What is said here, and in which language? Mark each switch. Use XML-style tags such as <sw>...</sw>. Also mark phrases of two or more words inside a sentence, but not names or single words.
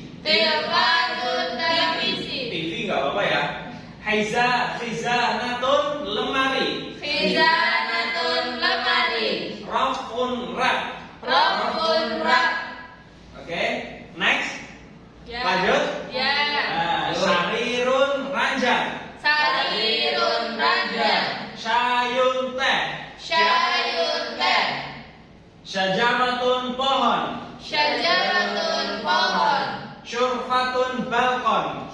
<id>Telepon televisi. TV nggak apa-apa ya. Khizanatun lemari. Khizanatun lemari. Rafun rak. Rafun rak.</id> <en>Oke, next.</en> <id>Ya. Lanjut. Ya. Sarirun ranjang. Sarirun ranjang. Syayun teh. Syayun teh. Syajaratun pohon. Syajaratun pohon. Syurfatun balkon.</id>